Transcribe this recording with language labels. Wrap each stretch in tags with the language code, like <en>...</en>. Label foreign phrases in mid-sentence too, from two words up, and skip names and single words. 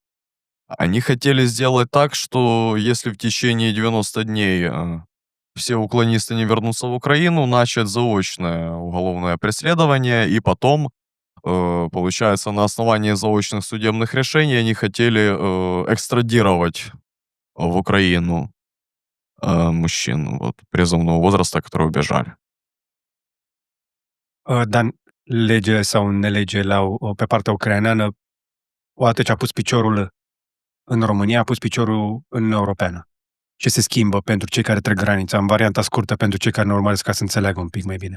<ru>Они хотели сделать так, что если в течение 90 дней все уклонисты не вернутся в Украину, начать заочное уголовное преследование, и потом, получается, на основании заочных судебных решений они хотели экстрадировать в Украину мужчин призывного возраста, которые убежали.</ru> <ro>Dar lege sau nelege pe partea ucraineană, odată ce a pus piciorul în România, a pus piciorul în Europeană. Ce se schimbă pentru cei care trec granița, în varianta scurtă pentru cei care ne urmăresc, ca să înțeleagă un pic mai bine?</ro>